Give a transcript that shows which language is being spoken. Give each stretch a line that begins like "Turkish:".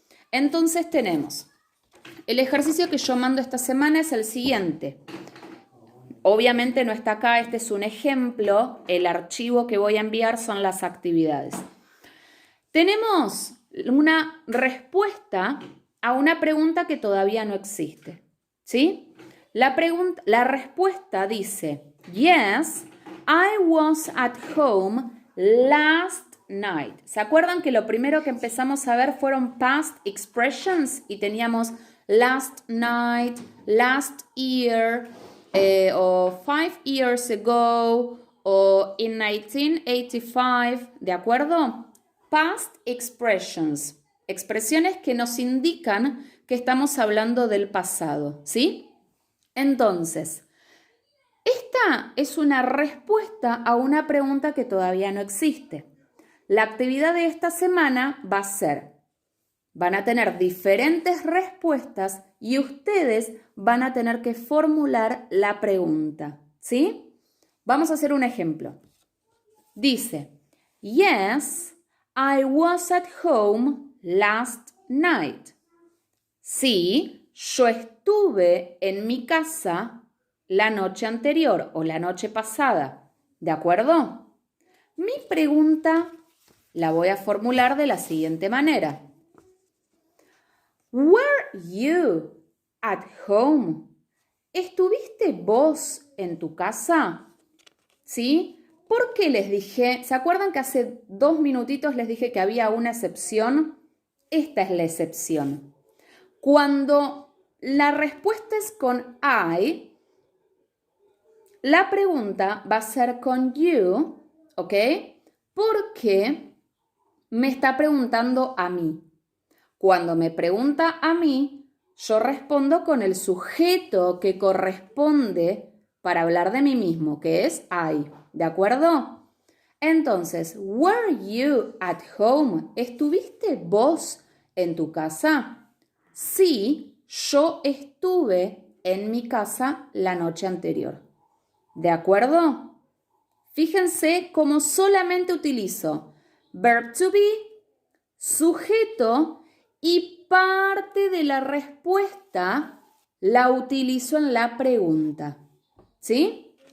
Spanish: Entonces tenemos, el ejercicio que yo mando esta semana es el siguiente. Obviamente no está acá, este es un ejemplo, el archivo que voy a enviar son las actividades. Tenemos una respuesta a una pregunta que todavía no existe, ¿sí? La respuesta dice,
English: yes, I was at home last night.
Spanish: ¿Se acuerdan que lo primero que empezamos a ver fueron past expressions? Y teníamos last night, last year, o 5 years ago, o in 1985, ¿de acuerdo?
English: Past expressions.
Spanish: Expresiones que nos indican que estamos hablando del pasado, ¿sí? Entonces, esta es una respuesta a una pregunta que todavía no existe. La actividad de esta semana va a ser, van a tener diferentes respuestas y ustedes van a tener que formular la pregunta, ¿sí? Vamos a hacer un ejemplo. Dice,
English: yes, I was at home last night.
Spanish: Sí, yo estuve en mi casa la noche anterior o la noche pasada. ¿De acuerdo? Mi pregunta La voy a formular de la siguiente manera.
English: Were you at home?
Spanish: ¿Estuviste vos en tu casa? ¿Sí? ¿Por qué les dije? ¿Se acuerdan que hace 2 minutitos les dije que había una excepción? Esta es la excepción. Cuando la respuesta es con I, la pregunta va a ser con you, ¿ok? Porque me está preguntando a mí. Cuando me pregunta a mí, yo respondo con el sujeto que corresponde para hablar de mí mismo, que es I, ¿de acuerdo? Entonces,
English: were you at home?
Spanish: ¿Estuviste vos en tu casa? Sí, yo estuve en mi casa la noche anterior. ¿De acuerdo? Fíjense cómo solamente utilizo verb to be, sujeto y parte de la respuesta la utilizo en la pregunta. ¿Sí?